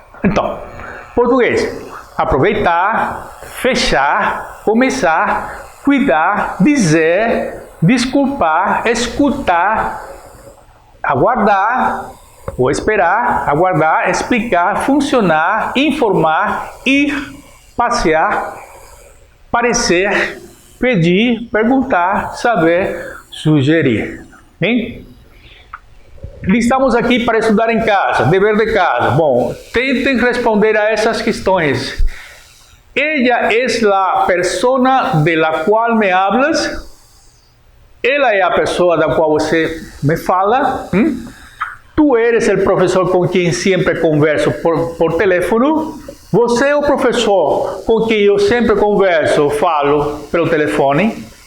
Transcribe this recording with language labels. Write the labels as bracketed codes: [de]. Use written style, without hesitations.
[pt] Então, português: aproveitar, fechar, começar, cuidar, dizer, desculpar, escutar, aguardar ou esperar, aguardar, explicar, funcionar, informar, ir, passear, parecer, pedir, perguntar, saber, sugerir. Bem? Estamos aqui para estudar em casa, dever de casa. Bom, tentem responder a essas questões. [es] Ella es la persona de la qual me hablas? [pt] Ela é a pessoa da qual você me fala? [es] Tu eres [pt] o professor com quem sempre converso por telefone? Você é o professor com quem eu sempre converso, falo pelo telefone?